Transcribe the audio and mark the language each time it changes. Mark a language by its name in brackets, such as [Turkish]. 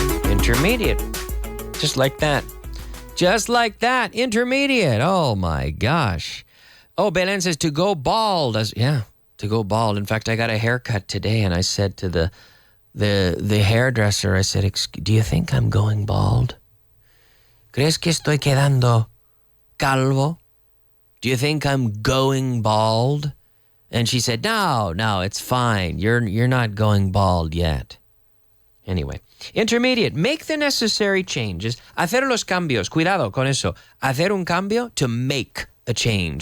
[English] Intermediate. Just like that. Just like that. Intermediate. Oh my gosh. Oh, Belen says to go bald. Yeah, to go bald. In fact, I got a haircut today and I said to the hairdresser, I said, do you think I'm going bald? [Spanish] ¿Crees que estoy quedando calvo? [English] Do you think I'm going bald? And she said, no, it's fine. You're not going bald yet. Anyway, intermediate, make the necessary changes. [Spanish] Hacer los cambios. Cuidado con eso. Hacer un cambio, [English] to make a change.